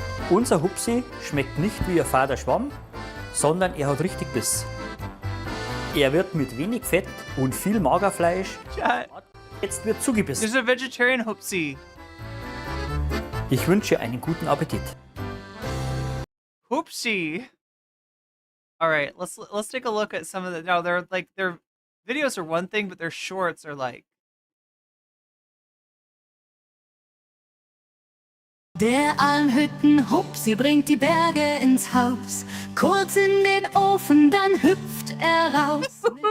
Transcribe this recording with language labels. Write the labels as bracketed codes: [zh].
[de] Unser Hupsi schmeckt nicht wie ein fader Schwamm, sondern er hat richtig Biss. Er wird mit wenig Fett und viel Magerfleisch. Jetzt wird zugebissen. [en] There's a vegetarian Hupsi. [de] Ich wünsche einen guten Appetit. Hupsi. [en] All right, let's take a look at some of the. No, they're like their videos are one thing, but their shorts are like. [de] Der Almhütten-Hupsi bringt die Berge ins Haus. Kurz in den Ofen, dann hüpft er raus.